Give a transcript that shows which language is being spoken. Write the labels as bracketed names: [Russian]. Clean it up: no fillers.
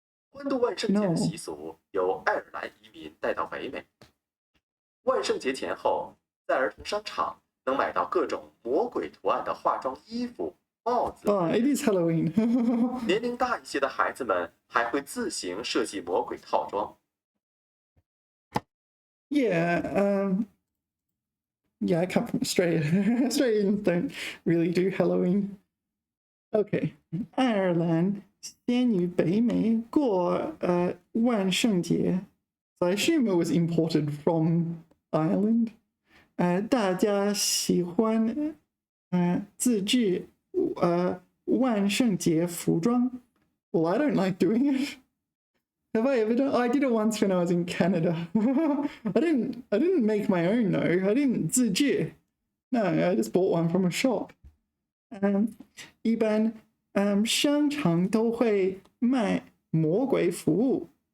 [Chinese] 欢度万圣节的习俗由爱尔兰移民带到北美。万圣节前后，在儿童商场能买到各种魔鬼图案的化妆衣服、帽子。 [English] It is Halloween. [Chinese] 年龄大一些的孩子们还会自行设计魔鬼套装。 [English] Yeah, I come from Australia. Australians don't really do Halloween. Okay, [Chinese] 爱尔兰先于北美过万圣节。 [English] So I assume it was imported from Ireland. [Chinese] 大家喜欢自制万圣节服装。 [English] Well, I don't like doing it. Have I ever done? I did it once when I was in Canada. I didn't make my own, no. I didn't [Chinese] 自制. [English] No, I just bought one from a shop. [Chinese] 一般商场都会卖魔鬼服务。